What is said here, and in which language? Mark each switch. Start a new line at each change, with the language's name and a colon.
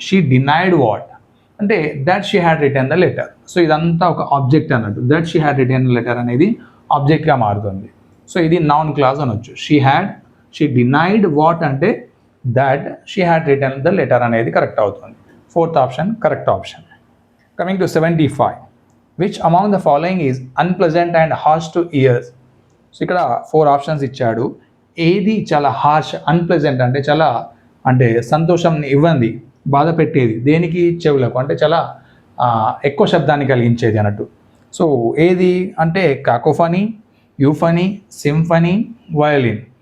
English: She denied what అంటే that she had return the letter.
Telugu: So ఇదంతా ఒక object అన్నట్టు.
English: that she had return the letter
Telugu: అనేది ఆబ్జెక్ట్గా మారుతుంది. సో ఇది నౌన్ క్లాజ్ అనొచ్చు.
English: she denied what
Telugu: అంటే
English: that she had return the letter
Telugu: అనేది కరెక్ట్ అవుతుంది. Fourth option correct option.
English: Coming to 75. Which among the following is unpleasant and harsh to ears?
Telugu: So ఇక్కడ 4 options ఇచ్చాడు. ఏది చాలా harsh, unpleasant అంటే చాలా అంటే సంతోషం ఇవ్వండి, బాధ పెట్టేది దేనికి? చెవులకు, అంటే చాలా ఎక్కువ శబ్దాన్ని కలిగించేది అన్నట్టు. సో ఏది అంటే కాకోఫనీ, యూఫనీ, సింఫనీ, వయలిన్.